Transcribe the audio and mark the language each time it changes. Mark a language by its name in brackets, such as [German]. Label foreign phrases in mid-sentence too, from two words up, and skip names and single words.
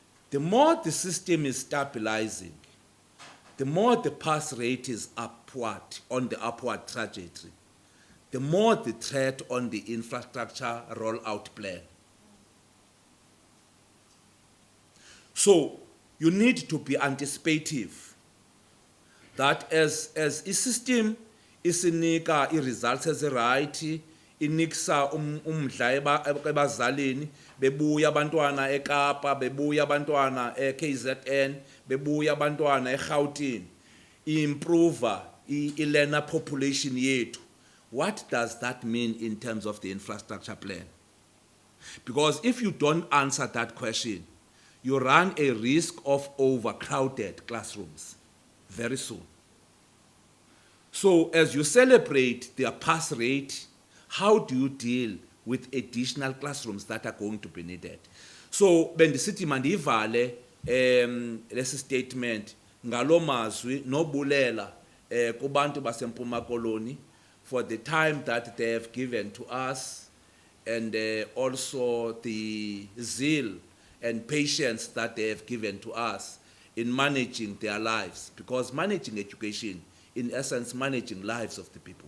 [English] the more the system is stabilizing, the more the pass rate is upward, on the upward trajectory, the more the threat on the infrastructure rollout plan. So you need to be anticipative that as a system [Xhosa] isinika i-results eziright, inikisa umdla ebazalini, bebuya abantwana eKapa, bebuya abantwana eKZN, bebuya abantwana eGauteng, [English] improve i-learner population [Xhosa] yethu. [English] What does that mean in terms of the infrastructure plan? Because if you don't answer that question, you run a risk of overcrowded classrooms very soon. So as you celebrate their pass rate, how do you deal with additional classrooms that are going to be needed? So [Xhosa] bendisithi mandivale lesi statement ngalo mazwi nobulela kubantu baseMpuma Koloni [English] for the time that they have given to us, and also the zeal and patience that they have given to us in managing their lives, because managing education, in essence, managing lives of the people.